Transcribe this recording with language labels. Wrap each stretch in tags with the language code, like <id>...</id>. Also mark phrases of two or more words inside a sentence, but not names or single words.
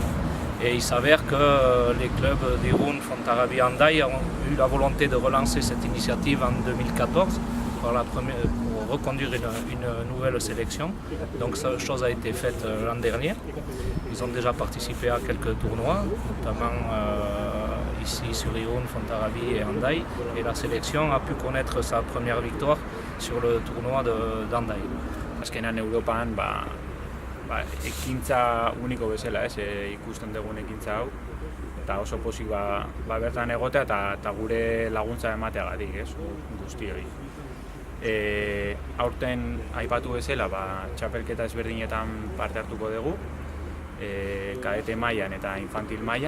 <fr>Et il s'avère que les clubs d'Irún, Fontarrabie et Hendaye ont eu la volonté de relancer cette initiative en 2014 pour reconduire une nouvelle sélection. Donc cette chose a été faite l'an dernier. Ils ont déjà participé à quelques tournois, notamment ici sur Irún, Fontarrabie et Hendaye. Et la sélection a pu connaître sa première victoire sur le tournoi d'Hendaye.</fr> <eu>Azkenan Europan ekintza uniko bezala, ikusten dugun ekintza hau, eta oso pozik bertan egotea eta gure laguntza emateagatik, guztioi. Aurten aipatu bezala, txapelketa ezberdinetan parte hartuko dugu, kadete mailan eta infantil mailan.</eu>